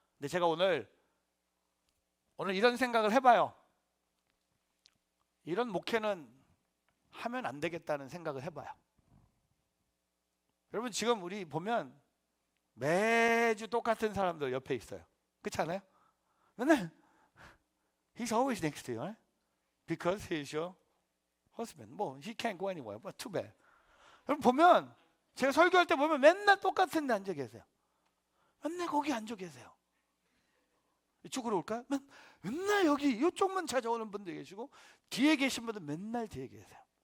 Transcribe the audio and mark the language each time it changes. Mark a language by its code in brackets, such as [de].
[ko] 근데 제가 오늘 이런 생각을 해봐요. 이런 목회는 하면 안 되겠다는 생각을 해봐요. 여러분 지금 우리 보면 매주 똑같은 사람들 옆에 있어요. 그렇지 않아요? 맨날 [en] He's always next to you, right? Because he's your husband. [ko] 뭐 [en] he can't go anywhere. But too bad. [ko] 여러분 보면 제가 설교할 때 보면 맨날 똑같은 데 앉아 계세요. 맨날 거기 앉아 계세요. 이쪽으로 올까요? 맨날 여기 이쪽만 찾아오는 분들 계시고 뒤에 계신 분들 맨날 뒤에 계세요.